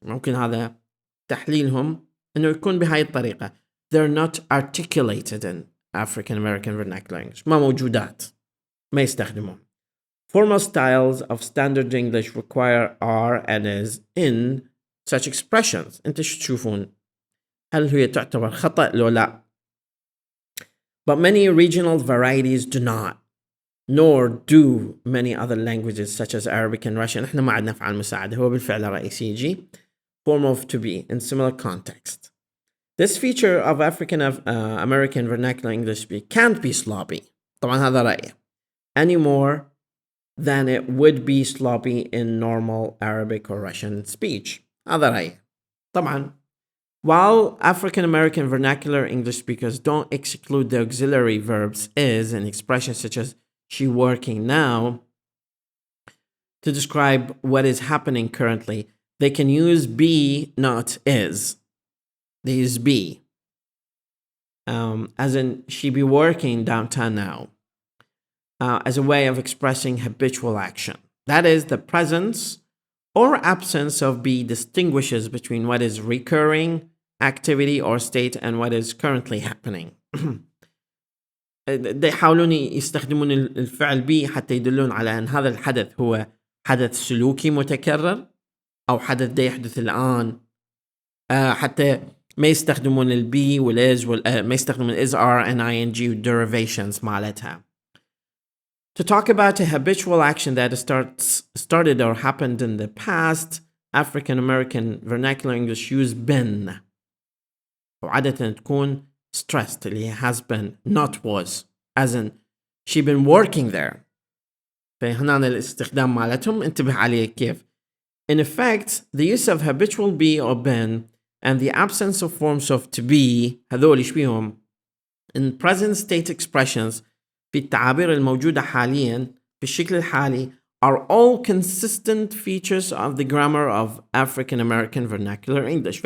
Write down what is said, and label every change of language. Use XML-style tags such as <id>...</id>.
<ar>ممكن هذا تحليلهم إنه يكون بهاي الطريقة.</ar> <en>They're not articulated in African American vernacular English.</en> <ar>ما موجودات. ما يستخدمون.</ar> <en>Formal styles of standard English require are and is in such expressions.</en> <ar>أنت شو تشوفون؟ هل هي تعتبر خطأ لو لا؟</ar> <en>But many regional varieties do not, nor do many other languages such as Arabic and Russian.</en> <ar>إحنا ما عندنا أفعال مساعدة، هو بالفعل الرئيسي يجي</ar> <en>form of to be in similar context. This feature of African American vernacular English speak can't be sloppy.</en> <ar>طبعا هذا رأيي.</ar> <en>Any more than it would be sloppy in normal Arabic or Russian speech.</en> <ar>هذا رأيي.</ar> <en>طبعا while African American vernacular English speakers don't exclude the auxiliary verbs is and expressions such as she working now to describe what is happening currently, they can use be, not is. They use be. As in, she be working downtown now. As a way of expressing habitual action. That is, the presence or absence of be distinguishes between what is recurring activity or state and what is currently happening.</en> <ar>يحاولون يستخدمون الفعل be حتى يدلون على أن هذا الحدث هو حدث سلوكي متكرر أو حدث دا يحدث الآن. حتى ما يستخدمون البي والإز ما يستخدمون</ar> <en>is are and ing derivations</en> <ar>مالتها.</ar> <en>To talk about a habitual action that started or happened in the past, African American vernacular English use been.</en> <ar>وعادة تكون stressed اللي هي</ar> <en>has been, not was. As in, she been working there.</en> <ar>فهنا الاستخدام مالتهم انتبه عليه كيف.</ar> <en>In effect, the use of habitual be or been and the absence of forms of to be</en> <ar>هذول ايش بيهم</ar> <en>in present state expressions</en> <ar>في التعابير الموجودة حاليا بالشكل الحالي</ar> <en>are all consistent features of the grammar of African American vernacular English.</en>